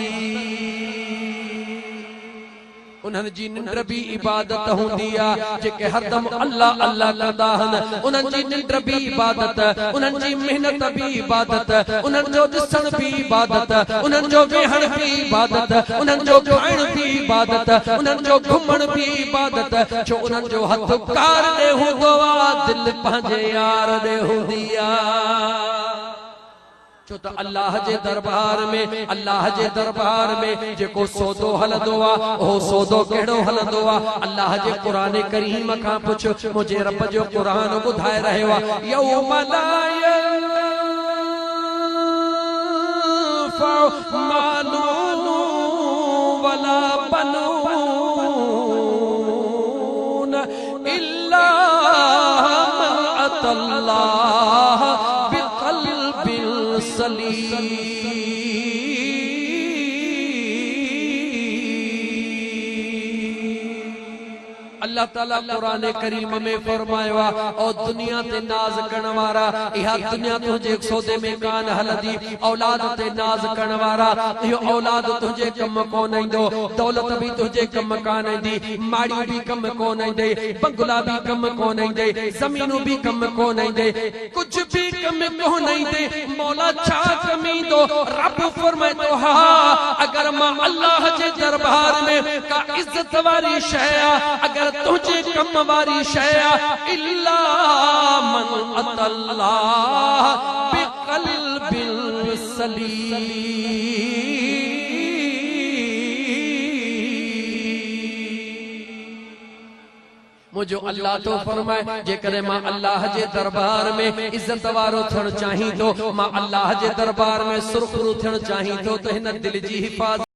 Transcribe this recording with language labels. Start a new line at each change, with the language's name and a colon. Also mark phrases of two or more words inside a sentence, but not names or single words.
Sindhi: उन्हनि जी निंड भी इबादत हूंदी आहे जेके हरदम अल्लाह अल्लाह कंदा आहिनि उन्हनि जी निंड भी इबादत उन्हनि जी मेहनत भी इबादत उन्हनि जो ॾिसण भी इबादत उन्हनि जो वेहण भी इबादत उन्हनि जो खाइण भी इबादत उन्हनि जो घुमण भी इबादत छो उन्हनि जो हथ कार ॾे हूंदो आहे दिलि पंहिंजे यार ॾे हूंदी आहे छो त अल्लाह जे दरबार में जेको सौदो हलंदो आ ओ सौदो केड़ो हलंदो आ अल्लाह जे क़ुरान करीम खां पुछ मुझे रब जो क़ुरान ॿुधाए रहियो आ
Arabic: يوم لا ينفع مال ولا بنون إلا من أتى الله بقلب سليم.
Sindhi: अल्लाह ताला कुरान करीम में फरमायो और दुनिया ते नाज करण वारा इहा दुनिया तुझे सौदे में कान हलदी औलाद ते नाज करण वारा इहो औलाद तुझे कम कोन ईंदो दौलत भी तुझे कम कान ईंदी माड़ी भी कम कोन ईंदे बंगला भी कम कोन ईंदे ज़मीनूं भी कम कोन ईंदे कुछ भी कम कोन ईंदे मौला छा कम ईंदो रब फरमाए तो हा अगर मां अल्लाह जे दरबार में का इज्जत वारी शय अगर तुझे कम वारी शय
Arabic: إلا من أتى الله بقلب سليم.
Sindhi: मुझो अल्लाह तो फरमाए जेकर मां अल्लाह जे दरबार में इज्जत वारो थियण चाही तो मां अल्लाह जे दरबार में सुरखरू थियण चाही तो हिन दिल जी हिफाज़त